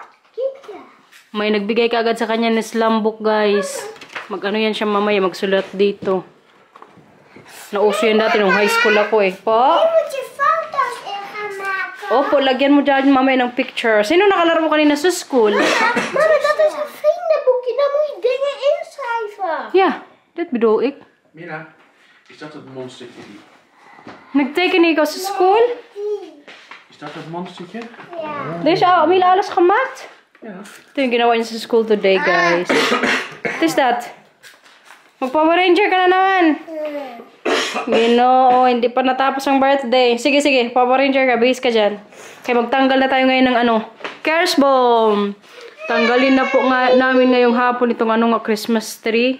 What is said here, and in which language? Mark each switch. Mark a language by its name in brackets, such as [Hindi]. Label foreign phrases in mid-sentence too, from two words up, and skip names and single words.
[Filipino] May nagbigay ka agad sa kanya ng [English] slam book, [Filipino] guys. Mag-ano yan siya mamaya, magsulat dito. Nauso yan dati nung [English] high school [Filipino] ako eh. Po? Opo, lagyan mo dyan mamaya ng picture. Sino nakalaro mo kanina sa school? [Dutch] Mama, dat is een vriendenboekje. Daar moet je dingen inschrijven. Ja, dit bedoel ik. Mira, is dat het monstertje? [Filipino] Nagteken ikaw sa school? [Dutch] Is dat het monstertje? Ja. Deze Mila alles gemaakt? Ja. [Filipino] Ito yung ginawa niya sa [English] school today, guys. What is that? [Filipino] Mag-Power Ranger ka na naman. Ginoo, hindi pa natapos ang birthday. Sige, sige. Power Ranger ka. Base ka dyan. Kaya magtanggal na tayo ngayon ng ano. Cares Bomb. Tanggalin na po nga namin ngayong hapon itong ano nga [English] Christmas tree.